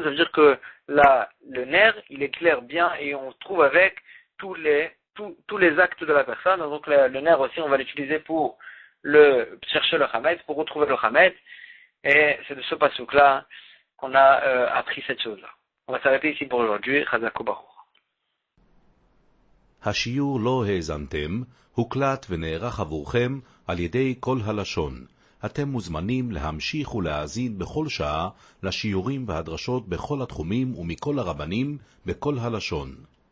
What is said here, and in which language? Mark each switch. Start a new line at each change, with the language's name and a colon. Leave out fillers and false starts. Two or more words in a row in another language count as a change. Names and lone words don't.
French: Ça veut dire que le nerf, il éclaire bien et on trouve avec tous les actes de la personne. Donc le nerf aussi, on va l'utiliser pour chercher le Hametz, pour retrouver le Hametz. Et c'est de ce passouk-là qu'on a appris cette chose-là. On va s'arrêter ici pour aujourd'hui.
Hebrew: חזק וברוך. השיעור לא האזנתם, הוקלט ונערך עבורכם על ידי כל הלשון. אתם מוזמנים להמשיך ולהאזין בכל שעה לשיעורים והדרשות בכל התחומים ומכל הרבנים בכל הלשון.